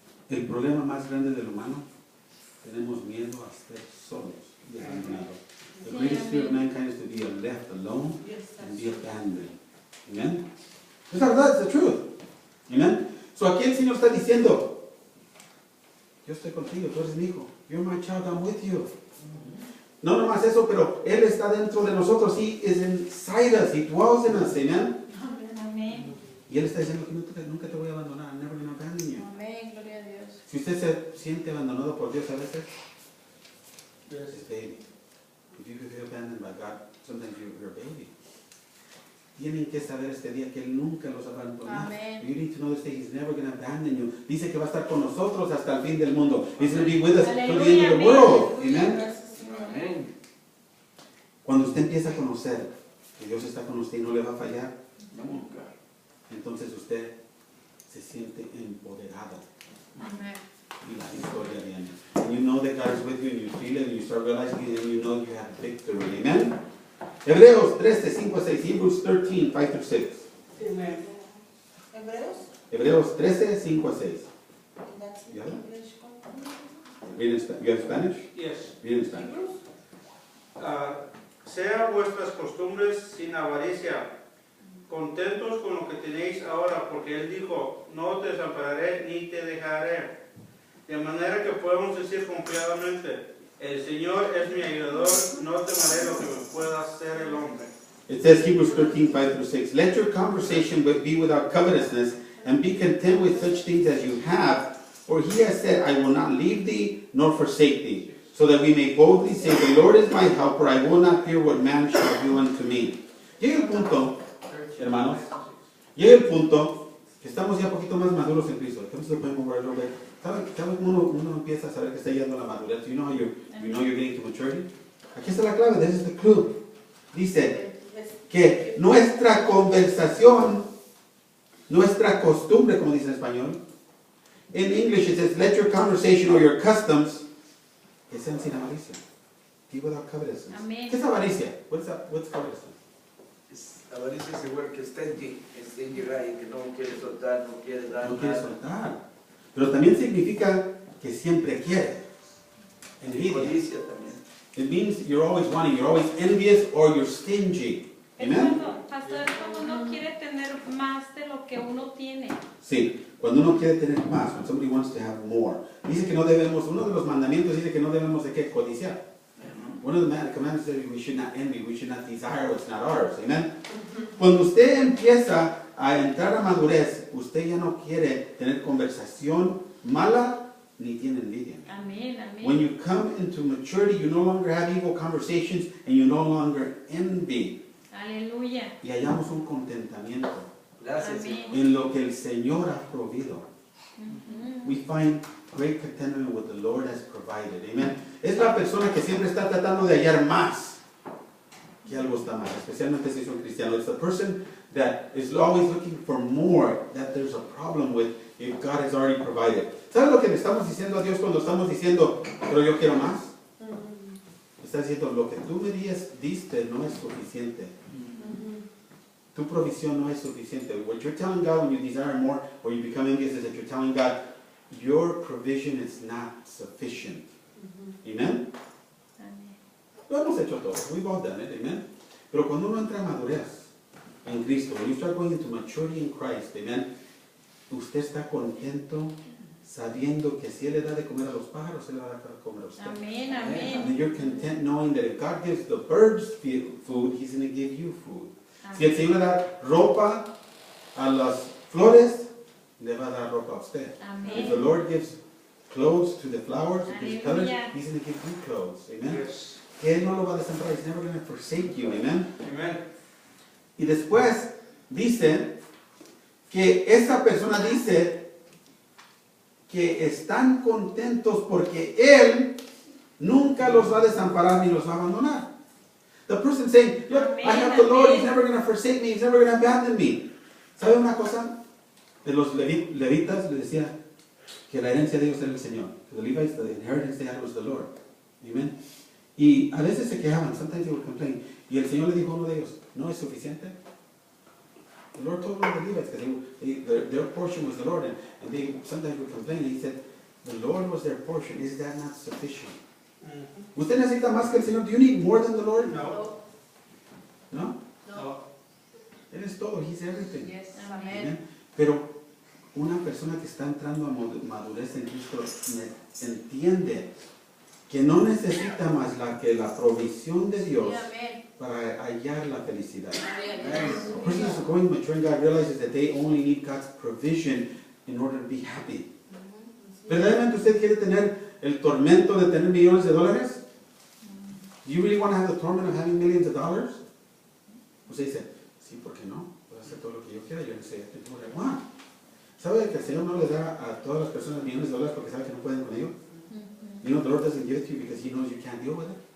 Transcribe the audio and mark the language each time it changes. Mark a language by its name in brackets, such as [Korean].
[Spanish] El problema más grande del humano, tenemos miedo a estar solos y abandonados. [English] The [Spanish] Sí, [English] greatest fear of [Spanish] amén. [English] mankind is to be left alone and be abandoned. Amen. Es la verdad, es the truth. Amen. So aquí el Señor está diciendo, yo estoy contigo, tú eres mi hijo. You're my child, I'm with you. [Spanish] No nomás eso, pero Él está dentro de nosotros. [English] He is inside us. He dwells in us. Amen. [Spanish] Amén. Y Él está diciendo que nunca te voy a abandonar. [English] I'm never going to abandon you. [Spanish] Amén, gloria a Dios. Si usted se siente abandonado por Dios a veces, [English] Yes. [Spanish] es [English] baby. If you feel abandoned by God, sometimes you're a baby. [Spanish] Tienen que saber este día que Él nunca los abandonará. Amén. [English] You need to know this day He's never going to abandon you. [Spanish] Dice que va a estar con nosotros hasta el fin del mundo. [English] He's going to be with us to the end of the [Spanish] Aleluya, [English] world. [Spanish] amén. [English] Amen. [Spanish] Gracias, Señor. Amén. Cuando usted empieza a conocer que Dios está con usted y no le va a fallar, Nunca. entonces usted se siente empoderado. Amén. Y la historia viene. [English] And you know that God is with you and you feel it and you start realizing it and you know you have victory. Amen. [Spanish] Hebreos 13, 5 a 6. [English] Hebrews 13, 5 through 6. Amen. [Spanish] Hebreos, Hebreos 13, 5 a 6. [English] that's in Yeah. English. Read in you have Spanish? Yes. Read in Spanish. [Spanish] Sea vuestras costumbres sin avaricia, contentos con lo que tenéis ahora, porque Él dijo, no te desampararé ni te dejaré. De manera que podemos decir confiadamente, el Señor es mi ayudador, no temeré lo que me pueda hacer el hombre. [English] It says Hebrews 13:5-6. Let your conversation be without covetousness, and be content with such things as you have. For he has said, I will not leave thee nor forsake thee. So that we may boldly say, the Lord is my helper, I will not fear what man shall do unto me. [Spanish] Llega el punto, hermanos, llega el punto que estamos ya un poquito más maduros en Cristo. Entonces lo podemos ver, ¿sabe cómo uno empieza a saber que está llegando a la madurez? [English] You know how you're getting to maturity? [Spanish] Aquí está la clave, [English] this is the clue. [Spanish] Dice que nuestra conversación, nuestra costumbre, como dice en español, [English] in English it says, let your conversation or your customs [Spanish] que sean sin avaricia. [English] Be without covetousness. [Spanish] Amén. ¿Qué es avaricia? [English] What's covetousness? [Spanish] Avaricia es igual que [English] stingy guy, [Spanish] que no quiere soltar, no quiere dar No quiere nada. soltar. Pero también significa que siempre quiere. Y Envidia. codicia también. [English] It means you're always wanting, you're always envious or you're stingy. [Spanish] Es [English] Amen? [Spanish] cuando, pastor, es cuando uno quiere tener más de lo que uno tiene. Sí, cuando uno quiere tener más, [English] when somebody wants to have more. [Spanish] Dice que no debemos, uno de los mandamientos dice que no debemos de qué codiciar. [English] One of the commandments says we should not envy, we should not desire what's not ours. Amen. [Spanish] Cuando usted empieza a entrar a madurez, usted ya no quiere tener conversación mala ni tiene envidia. Amén, [English] When [Spanish] amén. [English] you come into maturity, you no longer have evil conversations and you no longer envy. [Spanish] Aleluya. Y hallamos un contentamiento Gracias. Amén. en lo que el Señor ha provido. [English] We find great contentment with the Lord has provided. Amen. [Spanish] Es la persona que siempre está tratando de hallar más que algo está mal, especialmente si es un cristiano. [English] It's the person that is always looking for more that there's a problem with if God has already provided. [Spanish] ¿Sabes lo que le estamos diciendo a Dios cuando estamos diciendo, pero yo quiero más? Está diciendo, lo que tú me diste no es suficiente. Tu provisión no es suficiente. [English] What you're telling God when you desire more or you become envious is that you're telling God, your provision is not sufficient. Amen? [Spanish] Amén. Lo hemos hecho todos. [English] We've all done it. Amen? [Spanish] Pero cuando uno entra a madurez en Cristo, [English] when you start going into maturity in Christ, amen, [Spanish] usted está contento sabiendo que si Él le da de comer a los pájaros, Él le va a dar de comer a usted. Amén, [English] And [Spanish] amén. [English] then you're content knowing that if God gives the birds food, He's going to give you food. [Spanish] Si el Señor le da ropa a las flores, le va a dar ropa a usted. [English] If the [Spanish] Amén. [English] Lord gives clothes to the flowers, gives colors, [Spanish] Aleluya. [English] He's going to give you clothes. Amen. Yes. [Spanish] Que Él no lo va a desamparar. [English] He's never going to forsake you. Amen. Amen. [Spanish] Y después dice que esa persona dice que están contentos porque Él nunca los va a desamparar ni los va a abandonar. [English] The person saying, look, I have the Lord, He's never going to forsake me, He's never going to abandon me. [Spanish] ¿Sabe una cosa? De los levitas le decía que la herencia de ellos era el Señor. [English] The Levites, the inheritance they had was the Lord. Amen. [Spanish] Y a veces se quejaban, [English] sometimes they would complain. [Spanish] Y el Señor le dijo a uno de ellos, ¿no es suficiente? [English] The Lord told one of the Levites, because their portion was the Lord, and they sometimes would complain, and He said, the Lord was their portion, is that not sufficient? [Spanish] ¿Usted necesita más que el Señor? [English] Do you need more than the Lord? [Spanish] No. ¿No? No. Él es todo, [English] He's everything. Yes. [Spanish] Amén. [English] Amen. [Spanish] Pero una persona que está entrando a madurez en Cristo entiende que no necesita más que la provisión de Dios Amén. para hallar la felicidad. Amén. [English] A person who's going mature in God realizes that they only need God's provision in order to be happy. [Spanish] ¿Verdaderamente usted quiere tener el tormento de tener millones de dólares? [English] Do you really want to have the torment of having millions of dollars? [Spanish] Usted dice, sí, ¿por qué no? Puedo hacer todo lo que yo quiera. Yo no sé, [English] what I want. [Spanish] ¿Sabe que el Señor no le da a todas las personas millones de dólares porque sabe que no pueden con ello? [English] You know, the Lord doesn't give it to you because He knows you can't deal with it.